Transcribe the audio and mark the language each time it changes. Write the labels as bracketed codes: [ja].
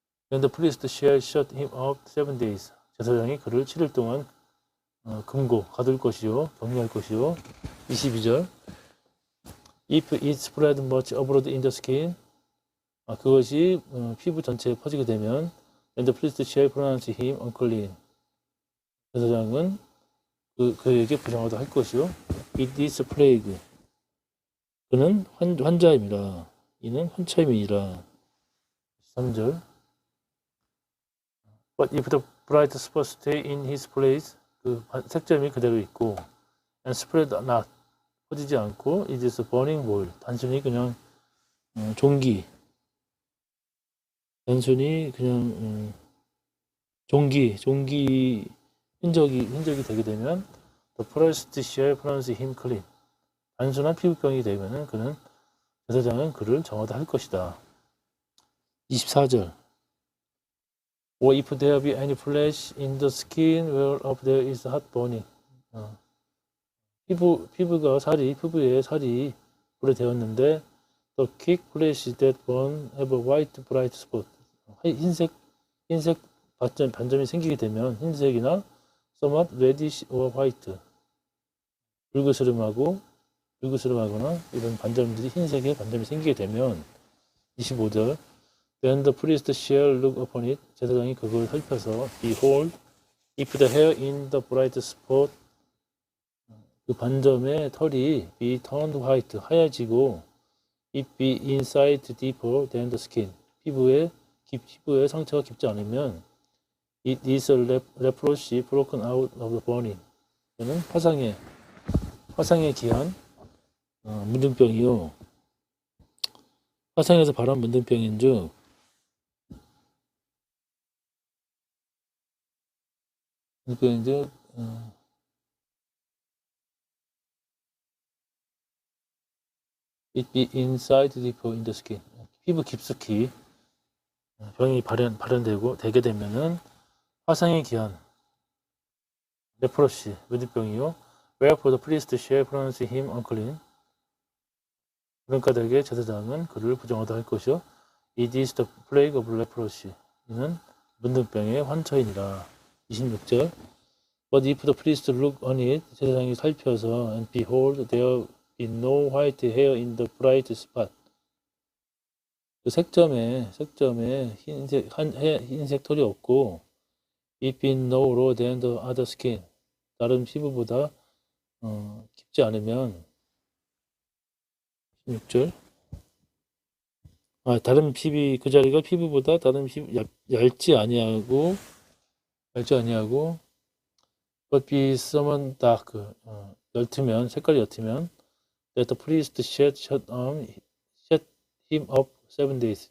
[en] Then the priest shall shut him up 7 days. [ko] 제사장이 그를 7일 동안 금고 가둘 것이요 격리할 것이요. 22절. [en] If it spread much abroad in the skin, [ko] 그것이 피부 전체에 퍼지게 되면 [en] then the priest shall pronounce him unclean. [ko] 제사장은 그에게 부정하다 할 것이요. [en] It is plague. [ko] 그는 환자임이라. 이는 환자임이니라. 3절. [en] But if the bright spot stay in his place, [ko] 그 색점이 그대로 있고 [en] and spread not, [ko] 퍼지지 않고 [en] it is burning boil. [ko] 단순히 그냥 종기. 단순히 그냥 종기 흔적이 되게 되면 [en] the priest shall pronounce him clean. [ko] 단순한 피부병이 되면은 그는 제사장은 그를 정하다 할 것이다. 24절. [en] Or if there be any flesh in the skin whereof there is hot burning. [ko] 피부에 살이 불에 데웠는데 [en] the quick flesh that burn have a white bright spot. [ko] 흰색 반점이 생기게 되면 흰색이나 [en] somewhat reddish or white. [ko] 불그스름하거나 이런 반점들이 흰색의 반점이 생기게 되면 25절. [en] Then the priest shall look upon it. [ko] 제사장이 그걸 살펴서 [en] behold, if the hair in the bright spot, [ko] 그 반점의 털이 [en] be turned white, [ko] 하얘지고 [en] if be inside deeper than the skin, [ko] 피부에 상처가 깊지 않으면 [en] it is a leprosy broken out of the burning. [ko] 이는 화상에 기한 문둥병이요. 화상에서 발한 문둥병인즉 [en] it be inside deeper in the skin. [ko] 피부 깊숙이 병이 발현되게 되면은 화상에 기한 [en] 레프로시 [ko] 문둥병이요. [en] Wherefore the priest shall pronounce him unclean. [ko] 그런 까닭에 제사장은 그를 부정하다 할 것이요. [en] It is the plague of leprosy. [ko] 이는 문둥병의 환처이니라. 26절. [en] But if the priest look on it, [ko] 제사장이 살펴서 [en] and behold, there is no white hair in the bright spot. [ko] 그 색점에 흰색 털이 없고 [en] it be no lower than the other skin. [ko] 다른 피부보다 깊지 않으면 16절. 다른 그 자리가 피부보다 다른 피부 얇지 아니하고 [en] but be somewhat dark. [ko] 색깔이 옅으면 [en] that the priest shall shut him up 7 days.